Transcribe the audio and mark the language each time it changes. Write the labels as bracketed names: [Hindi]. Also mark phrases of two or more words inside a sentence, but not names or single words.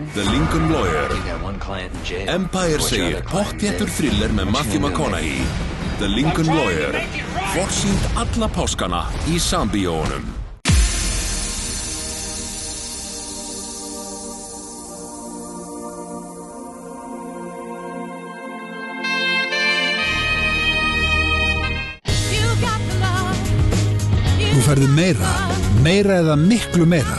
[English] The Lincoln Lawyer. You got one client in jail. [Icelandic] Empire segir pottþéttur thriller með Matthew McConaughey. [English] The Lincoln Lawyer. [Icelandic] Forsýnd alla páskana í Sambíóunum. Þú færðu meira eða miklu meira.